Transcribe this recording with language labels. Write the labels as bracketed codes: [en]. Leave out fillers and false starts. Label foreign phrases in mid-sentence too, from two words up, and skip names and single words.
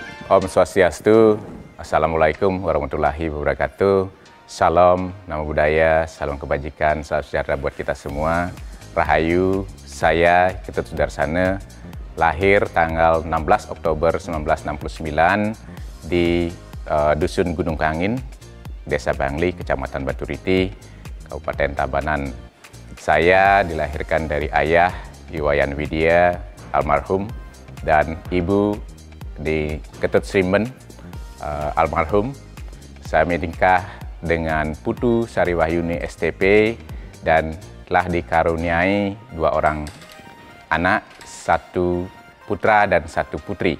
[ban] Om Swastiastu, [ar] السلام عليكم ورحمة الله وبركاته. [id] Salam, nama budaya, salam kebajikan, salam sejahtera buat kita semua. Rahayu, saya Ketut Sudarsana, lahir tanggal 16 Oktober 1969 di Dusun Gunung Kangin, Desa Bangli, Kecamatan Baturiti, Kabupaten Tabanan. Saya dilahirkan dari ayah Iwayan Widya, almarhum, dan ibu di Ketut Srimben, almarhum. Saya menikah dengan Putu Sariwahyuni STP dan telah dikaruniai 2 orang anak, 1 putra dan 1 putri.